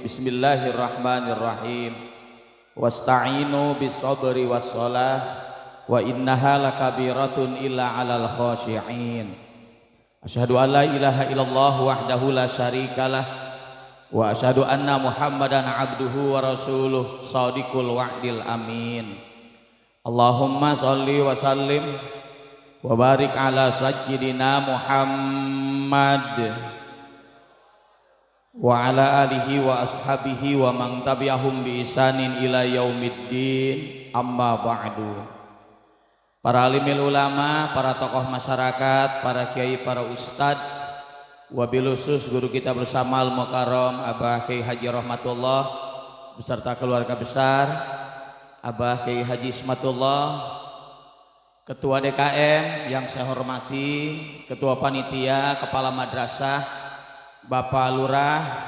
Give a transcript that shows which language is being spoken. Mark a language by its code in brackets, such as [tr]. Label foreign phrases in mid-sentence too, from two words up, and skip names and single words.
[ar] بسم الله الرحمن الرحيم. واستعينوا بالصبر والصلاة وإنها لكبيرة إلا على الخاشعين. أشهد أن لا إله إلا الله وحده لا شريك له وأشهد أن محمدا عبده ورسوله صادق الوعد الأمين. اللهم صل وسلم وبارك على سيدنا محمد وعلى آله وأصحابه ومن تبعهم بإحسان إلى يوم الدين. أما بعد. [id] Para alimil ulama, para tokoh masyarakat, para kiai, para ustadz, [ar] وبالخصوص [id] guru kita bersama Al-Mukarram Abah Kiai Haji Rahmatullah beserta keluarga besar Abah Kiai Haji Ismatullah, Ketua DKM yang saya hormati, Ketua Panitia, Kepala Madrasah, Bapak Lurah,